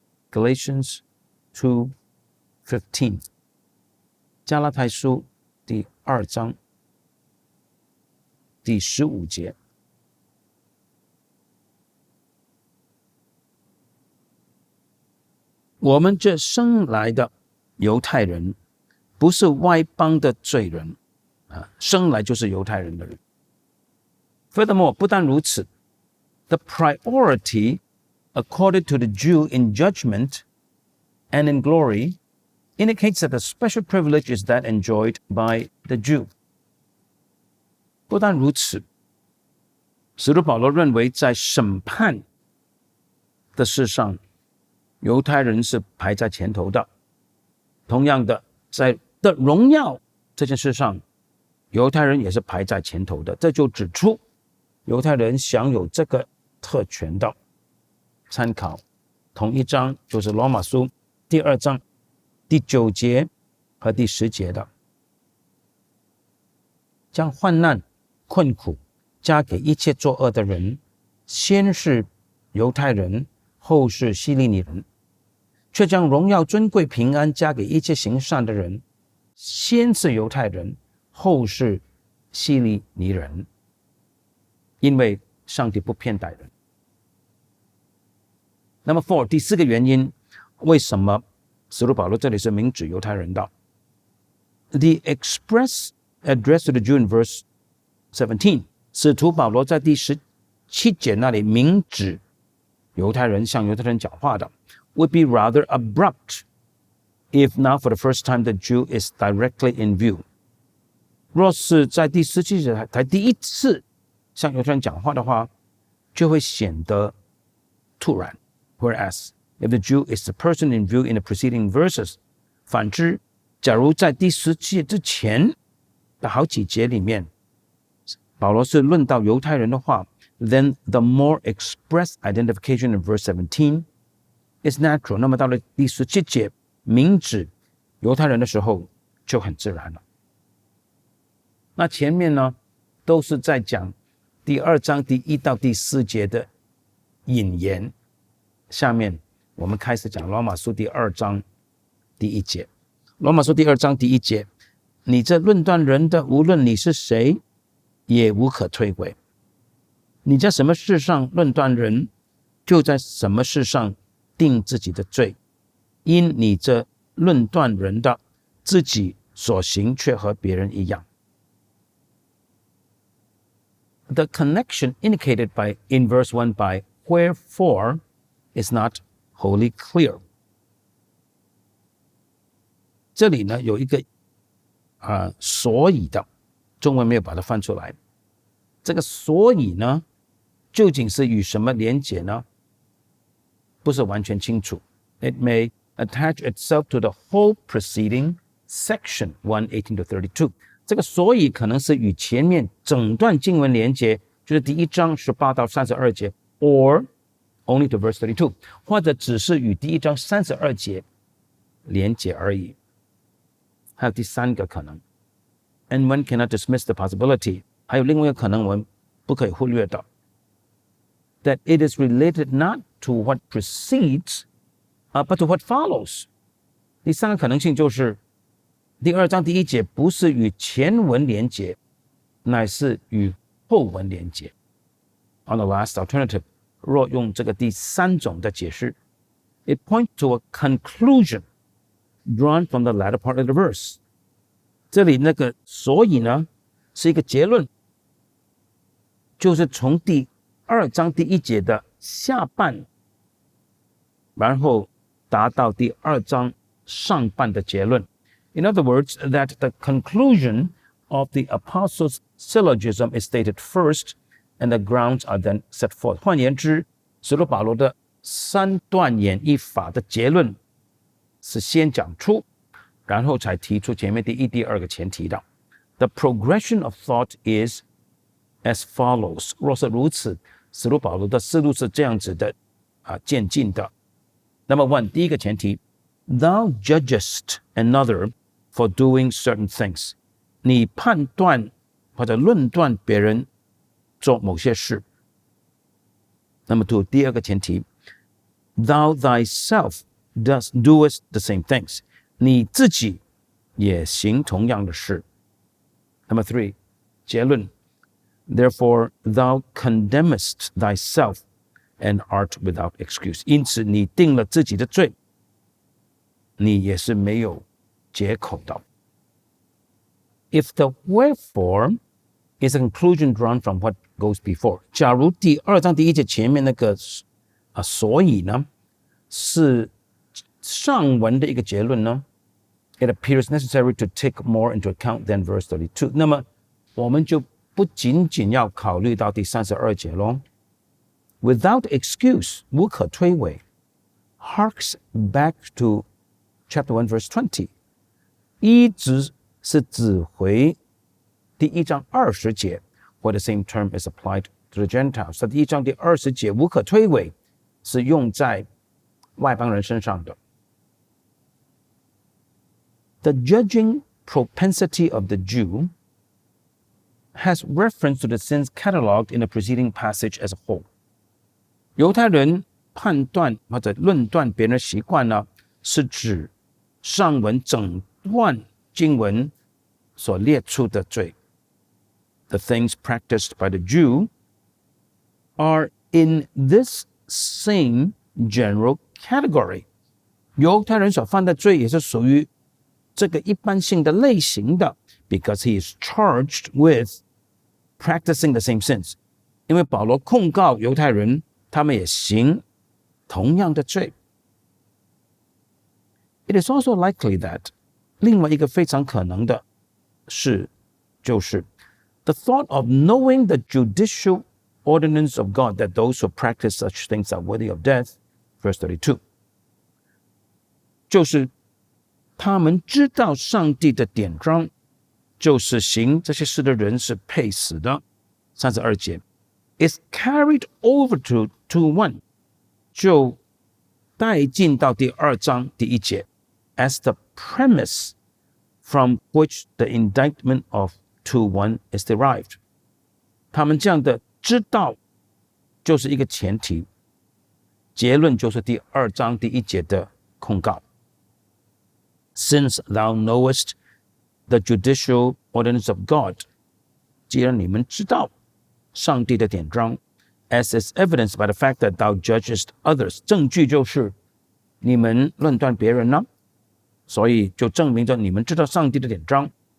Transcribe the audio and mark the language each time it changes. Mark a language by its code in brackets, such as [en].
[zh] Galatians 2:15 加拉太书第2章第15节。我们这生来的犹太人不是外邦的罪人，生来就是犹太人的人。 [en] Furthermore, [zh] 不但如此， [en] the priority accorded to the Jew in judgment and in glory indicates that the special privilege is that enjoyed by the Jew. [zh] 不但如此，使徒保罗认为在审判的事上，犹太人是排在前头的。同样的，在的荣耀这件事上，犹太人也是排在前头的。这就指出犹太人享有这个特权的。参考同一章，就是罗马书第2章第9节和第10节的。将患难困苦加给一切作恶的人，先是犹太人，后是希利尼人；却将荣耀尊贵平安加给一切行善的人，先是犹太人，后是希利尼人。因为上帝不偏待人。那么 4 第4个原因，为什么使徒保罗这里是明指犹太人的？ [en] The express address to the Jew in verse 17， [zh] 使徒保罗在第17节那里明指犹太人，向犹太人讲话的 [en] would be rather abrupt if now for the first time the Jew is directly in view。 [zh] 若是在第17节才第一次向犹太人讲话的话，就会显得突然。 [en] Whereas if the Jew is the person in view in the preceding verses， [zh] 反之，假如在第17节之前的好几节里面，保罗是论到犹太人的话， [en] then the more express identification in verse 17 is natural。 [zh] 那么到了第17节明指犹太人的时候就很自然了。那前面呢都是在讲第2章第1到第4节的引言，下面我们开始讲罗马书第2章第1节。罗马书第2章第1节，你这论断人的，无论你是谁，也无可推诿。你在什么事上论断人，就在什么事上定自己的罪，因你这论断人的，自己所行却和别人一样。 [en] The connection indicated in verse 1 by wherefore is not wholly clear。 [zh] 这里呢有一个所以的，中文没有把它翻出来。这个所以呢究竟是与什么连结呢？不是完全清楚。 [en] It may attach itself to the whole preceding section 1:18 to 32。 [zh] 这个所以可能是与前面整段经文连结，就是第1章18到32节 [en] or only to verse 32， [zh] 或者只是与第1章32节连结而已。还有第3个可能， [en] and one cannot dismiss the possibility， [zh] 还有另外一个可能我们不可以忽略的， [en] that it is related not to what precedes but to what follows。 [zh] 第3个可能性就是第2章第1节不是与前文连结，乃是与后文连结。 [en] On the last alternative， [zh] 若用这个第3种的解释， [en] it points to a conclusion drawn from the latter part of the verse。 [zh] 这里那个所以呢是一个结论，就是从第2章第1节的下半，然后达到第2章上半的结论。 [en] In other words, that the conclusion of the apostles' syllogism is stated first, and the grounds are then set forth。 [zh] 换言之，使徒保罗的3段演绎法的结论是先讲出，然后才提出前面第1、第2个前提的。 [en] The progression of thought is as follows。 [zh] 若是如此，使徒保罗的思路是这样子的渐进的。 [en] Number 1， [zh] 第一个前提 [en] ，Thou judgest another for doing certain things。 [zh] 你判断或者论断别人做某些事。 [en] Number 2， [zh] 第二个前提 [en] ，Thou thyself doest the same things， [zh] 你自己也行同样的事。 [en] Number 3， [zh] 结论 [en] ，Therefore thou condemnest thyself and art without excuse， [zh] 因此你定了自己的罪，你也是没有借口的。 [en] If the wherefore is a conclusion drawn from what goes before， [zh] 假如第2章第1节前面那个所以呢是上文的一个结论呢， [en] it appears necessary to take more into account than verse 32。 [zh] 那么我们就不仅仅要考虑到第32节咯。 [en] Without excuse， 无可推诿 harks back to chapter 1 verse 20， [zh] 一直是指回第1章20节 [en] where the same term is applied to the Gentiles。 [zh] 在第1章第20节无可推诿是用在外邦人身上的。 [en] The judging propensity of the Jew has reference to the sins catalogued in the preceding passage as a whole。 [zh] 犹太人判断或者论断别人的习惯呢，是指上文整段经文所列出的罪。 [en] The things practiced by the Jew are in this same general category。 [zh] 犹太人所犯的罪也是属于这个一般性的类型的 [en] because he is charged with practicing the same sins。 [zh] 因为保罗控告犹太人他们也行同样的罪。 [en] It is also likely that [zh] 另外一个非常可能的是就是 [en] the thought of knowing the judicial ordinance of God that those who practice such things are worthy of death verse 32， [zh] 就是他们知道上帝的典章，就是行这些事的人是配死的。 [en] 32节 is carried over to 1， [zh] 就带进到第2章第1节 [en] as the premise from which the indictment of 2:1 is derived。 [zh] 他们这样的知道就是一个前提，结论就是第2章第1节的控告。 [en] Since thou knowest the judicial ordinance of God， [zh] 既然你们知道上帝的典章 [en] as is evidenced by the fact that thou judgest others， [zh] 证据就是你们论断别人呢，所以就证明着你们知道上帝的典章。